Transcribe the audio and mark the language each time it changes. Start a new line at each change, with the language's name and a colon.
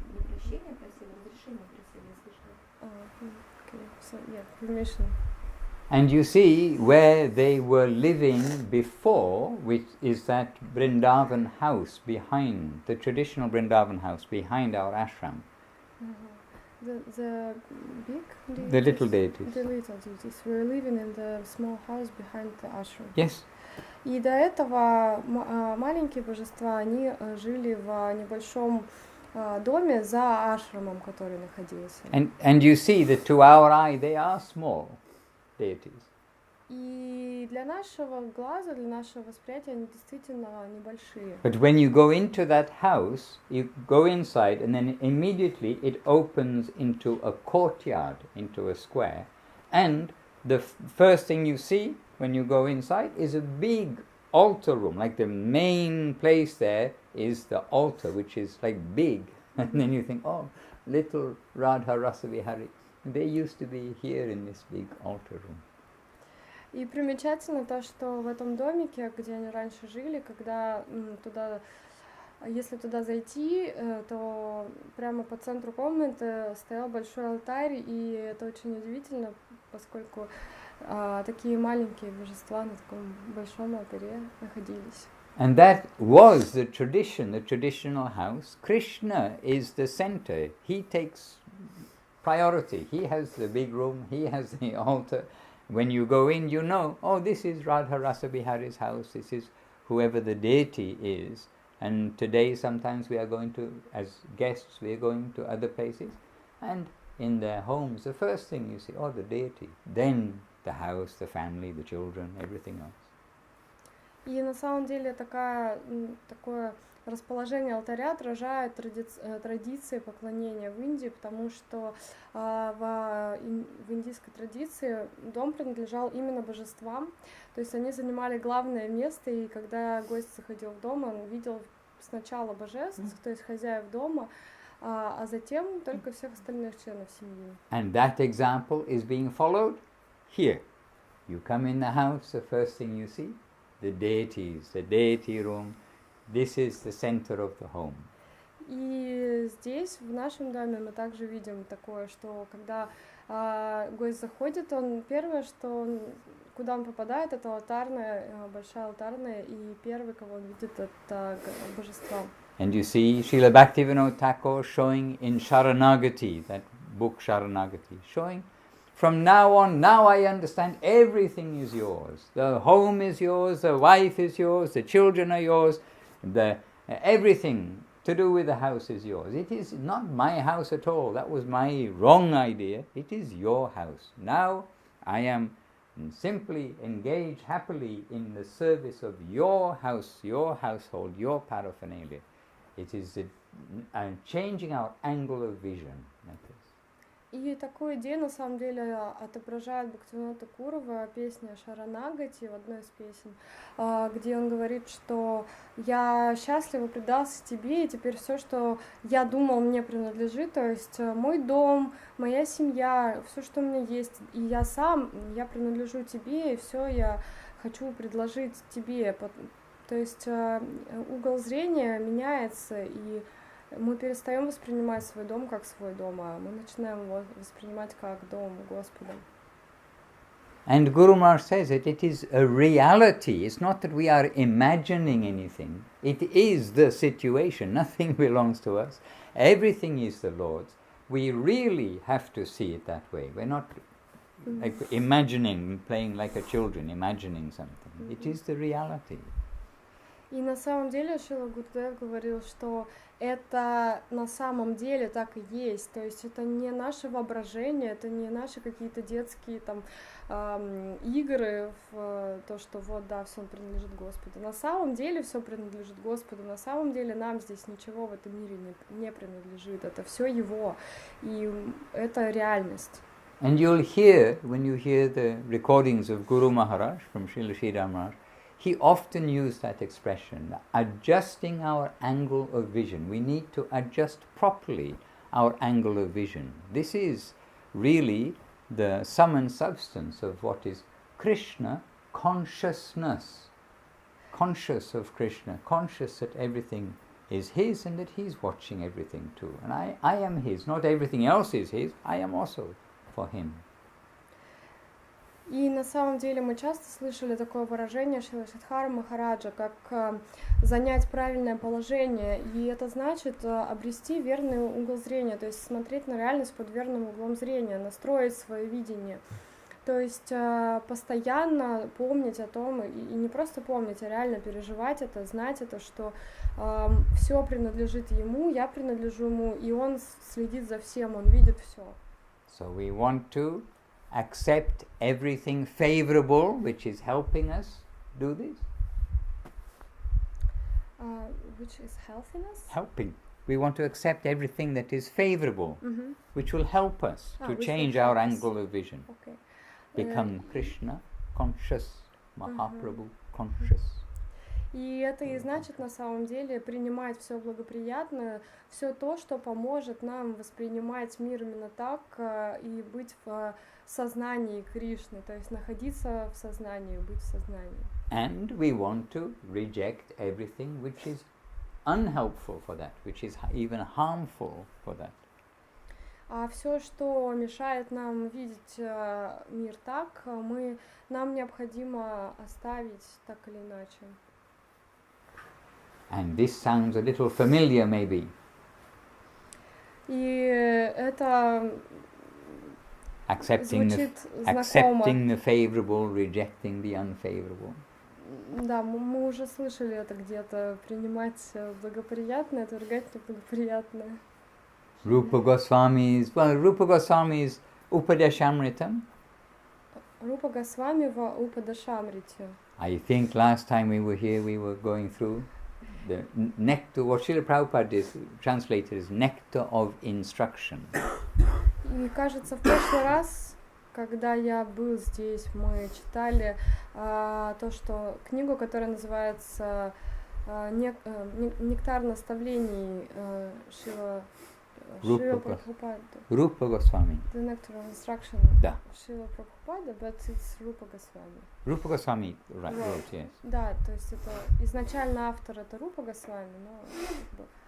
Russian: Не прощение просил, разрешение просил, я слышала.
English: Okay, so yeah, permission. And you see where they were living before, which is that Vrindavan house behind, the traditional Vrindavan house behind our ashram. The big deities? The little deities. The little deities were living in the small house behind the ashram. Yes.
Russian: И до этого маленькие божества, они жили в небольшом доме за ашрамом, который находился.
English: And you see that to our eye they are small deities.
Russian: И для нашего глаза, для нашего восприятия они действительно небольшие.
English: But when you go into that house, you go inside and then immediately it opens into a courtyard, into a square. And the first thing you see when you go inside is a big altar room. Like the main place there is the altar, which is like big. And then you think, oh, little Radha Rasa Vihari. They used to be here in this big altar room.
Russian: И примечательно то, что в этом домике, где они раньше жили, когда туда, если туда зайти, то прямо по центру комнаты стоял большой алтарь, и это очень удивительно, поскольку такие маленькие божества на таком большом алтаре находились.
English: And that was the tradition, the traditional house. Krishna is the center. He takes priority. He has the big room, he has the altar. When you go in, you know, oh, this is Radha Rasa Bihari's house, this is whoever the deity is. And today sometimes we are going to, as guests, we are going to other places. And in their homes, the first thing you see, oh, the deity. Then the house, the family, the children, everything else.
Russian: И на самом деле такое расположение алтаря отражает традиции поклонения в Индии, потому что в индийской традиции дом принадлежал именно божествам, то есть они занимали главное место, и когда гость заходил в дом, он видел сначала божеств, то есть хозяев дома, а затем только всех остальных членов семьи.
English: And that example is being followed here. You come in the house, the first thing you see, the deities, the deity room. This is the center of the home.
Russian: И здесь, в нашем доме, мы также видим такое, что когда гость заходит, он первое, что куда он попадает, это алтарная, большая алтарная, и первый, кого он видит, это божества.
English: And you see Srila Bhaktivinoda Thakur showing in Sharanagati, that book Sharanagati, showing from now on, now I understand everything is yours. The home is yours, the wife is yours, the children are yours, everything to do with the house is yours. It is not my house at all. That was my wrong idea. It is your house. Now I am simply engaged happily in the service of your house, your household, your paraphernalia. It is changing our angle of vision. Like this.
Russian: И такую идею, на самом деле, отображает Бхактивинода Тхакурова песня Шаранагати в одной из песен, где он говорит, что я счастливо предался тебе, и теперь все, что я думал, мне принадлежит, то есть мой дом, моя семья, все, что у меня есть, и я сам, я принадлежу тебе, и все я хочу предложить тебе. То есть угол зрения меняется, и мы перестаем воспринимать свой дом как свой дом, а мы начинаем его воспринимать как дом Господа.
English: And Guru Maharaj says that it is a reality. It's not that we are imagining anything. It is the situation. Nothing belongs to us. Everything is the Lord's. We really have to see it that way. We're not like imagining, playing like a children, imagining something. It is the reality.
Russian: И на самом деле Шрила Гурудев говорил, что это на самом деле так и есть, то есть это не наше воображение, это не наши какие-то детские там игры в то, что вот да, все принадлежит Господу. На самом деле все принадлежит Господу, на самом деле нам здесь ничего в этом мире не принадлежит, это все Его, и это реальность.
English: And you'll hear, when you hear the recordings of Guru Maharaj from Srila Sridhar Maharaj, he often used that expression, adjusting our angle of vision. We need to adjust properly our angle of vision. This is really the sum and substance of what is Krishna consciousness. Conscious of Krishna, conscious that everything is his and that he's watching everything too. And I am his, not everything else is his, I am also for him.
Russian: И на самом деле мы часто слышали такое выражение Шрила Сиддхара Махараджа, как занять правильное положение, и это значит обрести верный угол зрения, то есть смотреть на реальность под верным углом зрения, настроить свое видение. То есть постоянно помнить о том, и не просто помнить, а реально переживать это, знать это, что все принадлежит ему, я принадлежу ему, и он следит за всем, он видит все.
English: So we want to accept everything favorable which is helping us do this. Which is healthiness? Helping. We want to accept everything that is favorable, which will help us to change our angle of vision. Okay. Become Krishna conscious, Mahaprabhu conscious.
Russian: И это и значит на самом деле принимать все благоприятное, все то, что поможет нам воспринимать мир именно так и быть в сознании Кришны, то есть находиться в сознании, быть в сознании.
English: And we want to reject everything which is unhelpful for that, which is even harmful for that.
Russian: А все, что мешает нам видеть мир так, нам необходимо оставить так или иначе.
English: And this sounds a little familiar, maybe.
Russian: И это
English: Accepting the favorable, rejecting the unfavorable.
Russian: Да, мы уже слышали это где-то, принимать благоприятное, отвергать неблагоприятное.
English: Rupa Goswami's Upadeshamritam.
Russian: Rupa Goswami в Upadeshamrite.
English: I think last time we were here, we were going through the nectar, what Srila Prabhupada is translated as Nectar of Instruction.
Russian: И кажется, в прошлый раз, когда я был здесь, мы читали то, что книгу, которая называется «Нектар наставлений» Шрила Прабхупада.
English: Rupa Goswami. The Nectar of Instruction.
Russian: Да.
English: Шрила Прабхупада, but it's Rupa Goswami. Rupa Goswami wrote, yes.
Russian: Да, то есть это изначально автор это Рупа Госвами, но